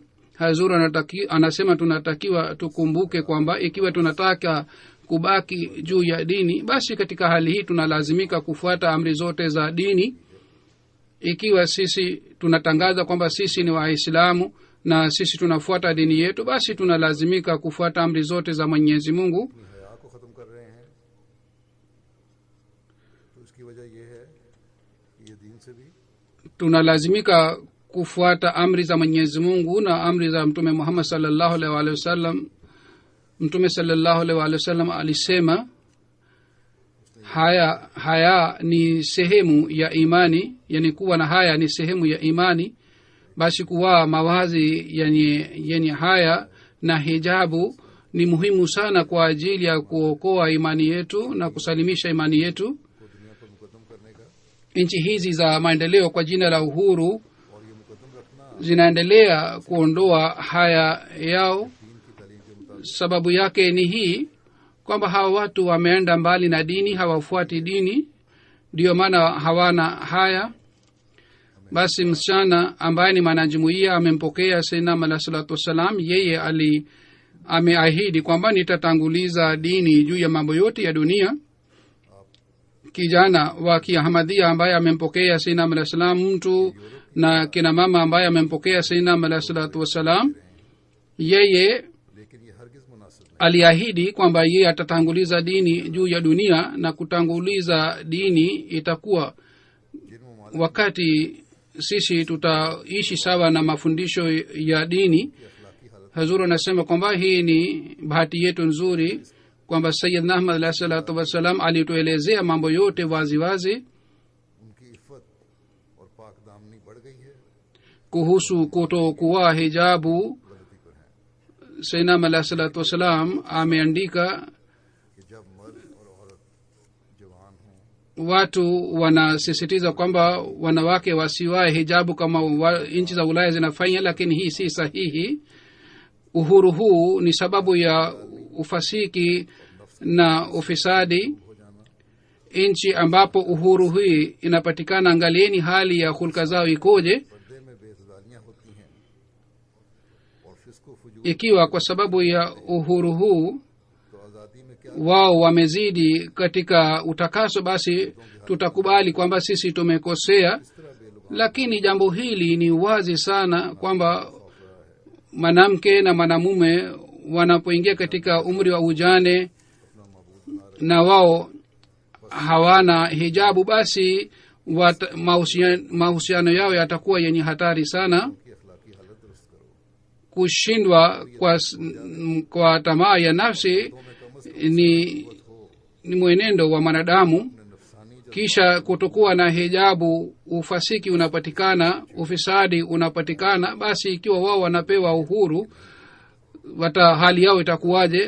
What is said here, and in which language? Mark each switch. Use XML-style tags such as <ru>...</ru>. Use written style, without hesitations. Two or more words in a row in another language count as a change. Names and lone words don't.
<sw>Hazur anasema tunatakiwa tukumbuke kwamba ikiwa tunataka kubaki juu ya dini, basi katika hali hii tunalazimika kufuata amri zote za dini. Ikiwa sisi tunatangaza kwamba sisi ni Waislamu na sisi tunafuata dini yetu, basi tunalazimika kufuata amri zote za Mwenyezi Mungu.</sw> <ur>اپنی حیا کو ختم کر رہے ہیں، تو اس کی وجہ یہ ہے کہ یہ دین سے بھی</ur> <sw>Tunalazimika kufuata amri za Mwenyezi Mungu na amri za Mtume Muhammad</sw> <ar>صلى الله عليه وسلم.</ar> <sw>Mtume</sw> <ar>صلى الله عليه وسلم</ar> <sw>alisema haya ni sehemu ya imani, yani kuwa na haya ni sehemu ya imani. Basi kuwa mawazi yenye haya na hijabu ni muhimu sana kwa ajili ya kuokoa imani yetu na kusalimisha imani yetu.</sw> <ur>کو دنیا پر مقدم کرنے کا</ur> <sw>Nchi hizi za maendeleo kwa jina la uhuru</sw> <ur>اور یہ مقدم رکھنا</ur> <sw>zinaendelea kuondoa haya yao.</sw> <ur>دین کی تعلیم کے مطابق</ur> <sw>Sababu yake ni hii kwamba hawa watu wameenda mbali na dini, hawafuati dini, ndiyo maana hawana haya. Basi msichana ambaye ni mwanajumuiya amempokea Sayyidina</sw> <ar>عليه الصلاة والسلام,</ar> <sw>yeye ameahidi kwamba nitatanguliza dini juu ya mambo yote ya dunia. Kijana wa Kiahmadiyya ambaye amempokea Sayyidina</sw> <ar>عليه السلام</ar> <sw>mtu, na kina mama ambaye amempokea Sayyidina</sw> <ar>عليه الصلاة والسلام,</ar> <sw>yeye</sw> <ur>لیکن یہ ہرگز مناسب نہیں.</ur> <sw>aliahidi kwamba yeye atatanguliza dini juu ya dunia, na kutanguliza dini itakuwa</sw> <ur>جن ممالک</ur> <sw>wakati sisi tutaishi sawa na mafundisho ya dini.</sw> <ur>کی اخلاقی حالت</ur> <sw>Hazur anasema kwamba hii ni bahati yetu nzuri kwamba Sayyidna Ahmad</sw> <ar>عليه الصلاة والسلام</ar> <sw>alituelezea mambo yote wazi wazi</sw> <ur>ان کی عفت اور پاک دامنی بڑھ گئی ہے,</ur> <sw>kuhusu kutokuwa hijabu.</sw> <ur>غلطی پر ہے</ur> <sw>Sayyidna Ahmad</sw> <ar>عليه الصلاة والسلام</ar> <sw>ameandika</sw> <ur>کہ جب مرد اور عورت جوان ہوں</ur> <sw>watu wanasisitiza kwamba wanawake wasiwae hijabu kama nchi za Ulaya zinafanya, lakini hii si sahihi. Uhuru huu ni sababu ya ufasiki na ufisadi.</sw> <ur>ہو جانا,</ur> <sw>Nchi ambapo uhuru hii inapatikana, angalieni hali ya hulka zao ikoje.</sw> <ur>پردے میں بےعزالیاں ہوتی ہیں اور فسق و فجور,</ur> <sw>Ikiwa kwa sababu ya uhuru huu</sw> <ur>تو آزادی میں کیا</ur> <sw>wao wamezidi katika utakaso, basi tutakubali kwamba sisi tumekosea.</sw> <ur>اس طرح بے لگام</ur> <sw>Lakini jambo hili ni wazi sana kwamba mwanamke na mwanamume wanapoingia katika umri wa ujane na wao hawana hijabu, basi mahusiano yao yatakuwa yenye hatari sana.</sw> <ur>کی اخلاقی حالت درست کرو.</ur> <sw>kushindwa kwa tamaa ya nafsi ni mwenendo wa mwanadamu. Kisha kutokuwa na hijabu, ufasiki unapatikana, ufisadi unapatikana. Basi ikiwa wao wanapewa uhuru, hali yao itakuwaje?</sw>